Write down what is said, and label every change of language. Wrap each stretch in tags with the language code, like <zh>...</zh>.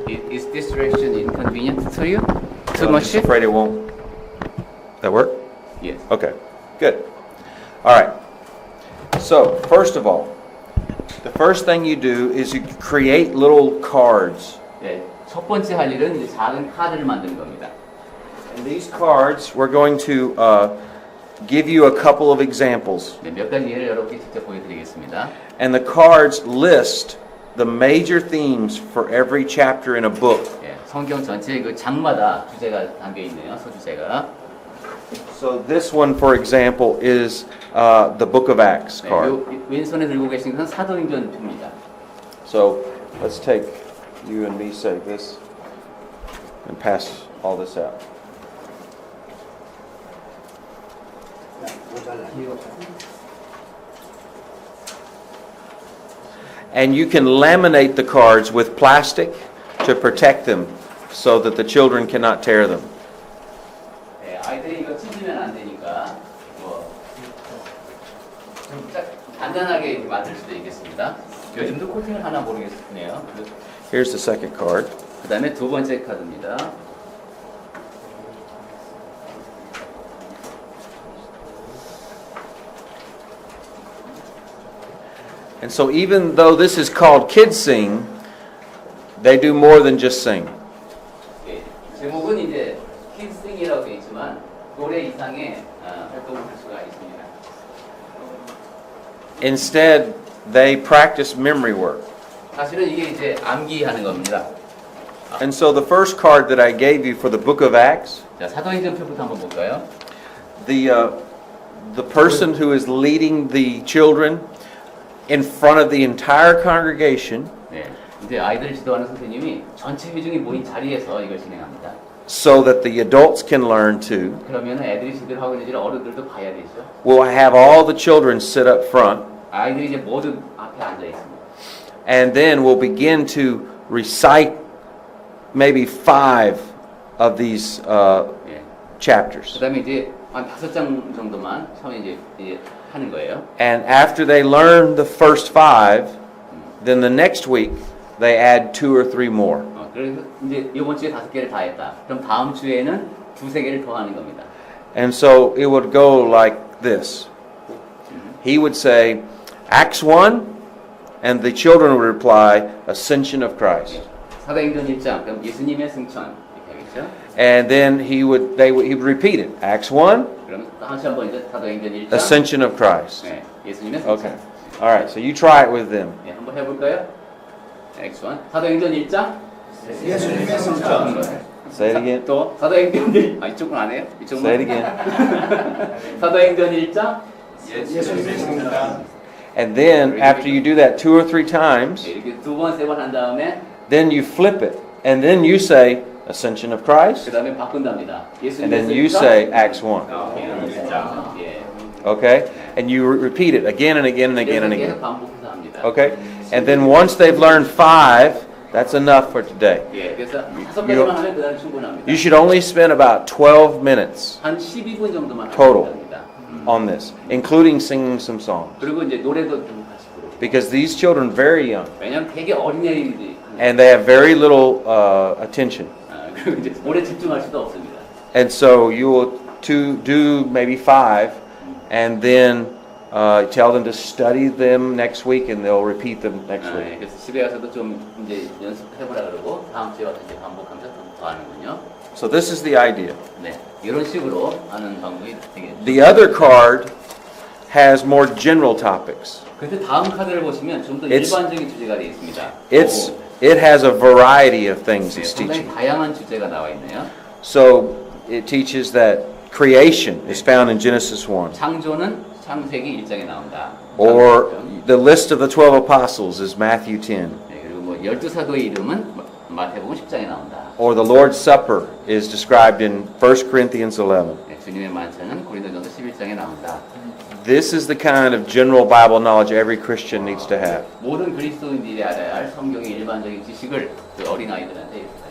<en>Is this direction inconvenient to you? Too I'm much? just afraid it won't. That work? Yes. Okay, good. All right. So, first of all, the first thing you do is you create little cards.</en> <ko>네, 첫 번째 할 일은 이제 작은 카드를 만드는 겁니다.</ko> <en>And these cards, we're going to give you a couple of examples.</en> <ko>네, 몇 가지 예를 여러분께 직접 보여드리겠습니다.</ko> <en>And the cards list the major themes for every chapter in a book.</en> <ko>네, 성경 전체 그 장마다 주제가 담겨 있네요. 소주제가.</ko> <en>So this one, for example, is the Book of Acts</en> <ko>네,</ko> <en>card.</en> <ko>왼손에 들고 계신 것은 사도행전입니다.</ko> <en>So let's take you and me say this and pass all this out. And you can laminate the cards with plastic to protect them so that the children cannot tear them.</en> <ko>네, 아이들이 이거 찢으면 안 되니까 좀 간단하게 만들 수도 있겠습니다. 요즘도 코팅을 하나 모르겠네요.</ko> <en>Here's the second card.</en> <ko>그 다음에 두 번째 카드입니다.</ko> <en>And so even though this is called Kids Sing, they do more than just sing.</en> <ko>예, 제목은 이제 키스싱이라고 되어 있지만 노래 이상의 활동을 할 수가 있습니다.</ko> <en>Instead, they practice memory work.</en> <ko>사실은 이게 이제 암기하는 겁니다.</ko> <en>And so the first card that I gave you for the book of Acts,</en> <ko>자, 사도행전표부터 한번 볼까요?</ko> <en>the person who is leading the children in front of the entire congregation,</en> <ko>네, 이제 아이들을 지도하는 선생님이 전체 회중이 모인 자리에서 이걸 진행합니다.</ko> <en>so that the adults can learn too,</en> <ko>그러면 애들이 제대로 하고 있는지를 어른들도 봐야 되죠.</ko> <en>will have all the children sit up front,</en> <ko>아이들이 이제 모두 앞에 앉아 있습니다.</ko> <en>and then we'll begin to recite maybe 5 of these</en> <ko>예.</ko> <en>chapters.</en> <ko>그다음에 이제 한 5장 정도만 처음에 이제 하는 거예요.</ko> <en>And after they learn the first 5, then the next week they add 2 or 3 more.</en> <ko>그래서 이제 이번 주에 5개를 다 했다. 그럼 다음 주에는 2-3개를 더 하는 겁니다.</ko> <en>And so it would go like this. He would say, Acts 1, and the children would reply, Ascension of Christ.</en> <ko>사도행전 1장, 그럼 예수님의 승천 이렇게 하겠죠?</ko> <en>And then he would repeat it. Acts 1,</en> <ko>그럼 다시 한번 이제 사도행전 1장,</ko> <en>Ascension of Christ.</en> <ko>네, 예수님의 승천.</ko> <en>Okay. All right, so you try it with them.</en> <ko>네, 한번 해볼까요?</ko> <en>Acts 1,</en> <ko>사도행전 1장, 예수님의 승천.</ko> <en>Say it again.</en> <ko>또 사도행전 1, 이쪽은 안 해요? 이쪽은</ko> <en>Say it again.</en> <ko>사도행전 1장, 예수님의 승천.</ko> <en>And then after you do that 2 or 3 times,</en> <ko>이렇게 2번, 3번 한 다음에</ko> <en>then you flip it. And then you say, Ascension of Christ.</en> <ko>그 다음에 바꾼답니다.</ko> <en>And then you say, Acts 1.</en> <ko>예.</ko> <en>Okay? And you repeat it again and again and again and</en> <ko>계속</ko> <en>again.</en> <ko>반복해서 합니다.</ko> <en>Okay? And then once they've learned 5, that's enough for today.</en> <ko>예, 그래서 5개만 하면 그다음 충분합니다.</ko> <en>You should only spend about 12 minutes</en> <ko>한 12분 정도만</ko> <en>Total.</en> <ko>하면 됩니다.</ko> <en>on this, including singing some songs.</en> <ko>그리고 이제 노래도 좀 같이 부르고.</ko> <en>Because these children are very young</en> <ko>왜냐면 되게 어린애들이</ko> <en>and they have very little attention.</en> <ko>그리고 이제 오래 집중할 수도 없습니다.</ko> <en>And so you will do maybe 5 and then tell them to study them next week and they'll repeat them next</en> <ko>예,</ko> <en>week.</en> <ko>그래서 집에 가서도 좀 이제 연습해보라 그러고 다음 주에 와서 이제 반복하면서 더 하는군요.</ko> <en>So this is the idea.</en> <ko>네, 이런 식으로 하는 방법이 되겠죠.</ko> <en>The other card has more general topics.</en> <ko>근데 다음 카드를 보시면 좀 더</ko> <en>It's-</en> <ko>일반적인 주제가 되어 있습니다.</ko> <en>It has a variety of things</en> <ko>네,</ko> <en>it's</en> <ko>상당히</ko> <en>teaching.</en> <ko>다양한 주제가 나와 있네요.</ko> <en>So it teaches that creation is found in Genesis 1.</en> <ko>창조는 창세기 1장에 나온다.</ko> <en>Or the list of the 12 apostles is Matthew 10.</en> <ko>네, 그리고 뭐 12사도의 이름은 마태복음 10장에 나온다.</ko> <en>Or the Lord's Supper is described in 1 Corinthians 11.</en> <ko>네, 주님의 만찬은 고린도전서 11장에 나온다.</ko> <en>This is the kind of general Bible knowledge every Christian needs to have.</en> <ko>모든 그리스도인들이 알아야 할 성경의 일반적인 지식을 그 어린아이들한테 이렇게</ko>